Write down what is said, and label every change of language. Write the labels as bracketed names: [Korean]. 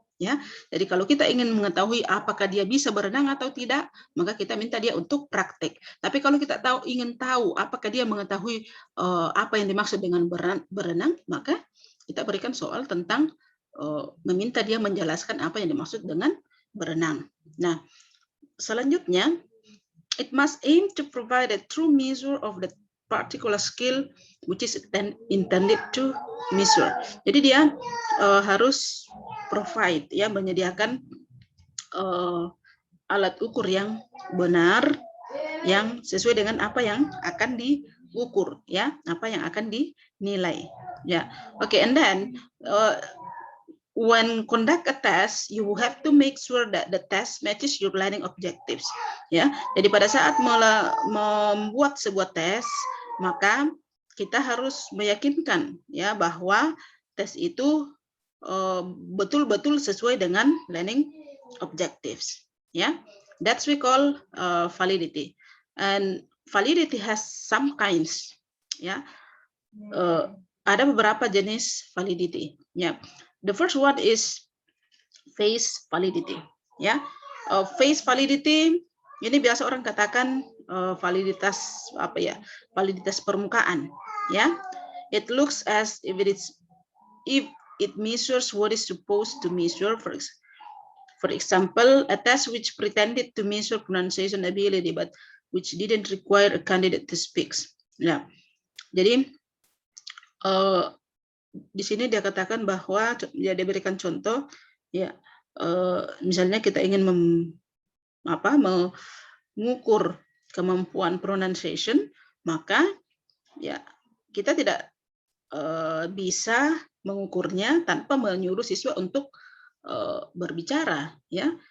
[Indonesian] Ya, jadi kalau kita ingin mengetahui apakah dia bisa berenang atau tidak, maka kita minta dia untuk praktek. Tapi kalau kita ingin tahu apakah dia mengetahui apa yang dimaksud dengan berenang, maka kita berikan soal tentang meminta dia menjelaskan apa yang dimaksud dengan berenang. Nah, selanjutnya, [English] it must aim to provide a true measure of the particular skill which is intended to measure. [Indonesian] Jadi dia harus provide, ya, menyediakan alat ukur yang benar, yang sesuai dengan apa yang akan diukur, ya, apa yang akan dinilai, ya. [English] Okay, and then when conduct a test, you have to make sure that the test matches your learning objectives. [Indonesian] Ya, jadi pada saat membuat sebuah tes, maka kita harus meyakinkan ya bahwa tes itu betul-betul sesuai dengan learning objectives. [English] Ya, that's we call validity. And validity has some kinds. [Indonesian] Ya, ada beberapa jenis validity. Ya. [English] The first one is face validity. [Indonesian] Ya, face validity ini biasa orang katakan validitas apa ya? Validitas permukaan. [English] Ya, it looks as if it measures what is supposed to measure. For example, a test which pretended to measure pronunciation ability but which didn't require a candidate to speak. [Indonesian] Ya, jadi di sini dia katakan bahwa ya dia berikan contoh ya, misalnya kita ingin mengukur kemampuan pronunciation, maka ya kita tidak bisa mengukurnya tanpa menyuruh siswa untuk berbicara, ya.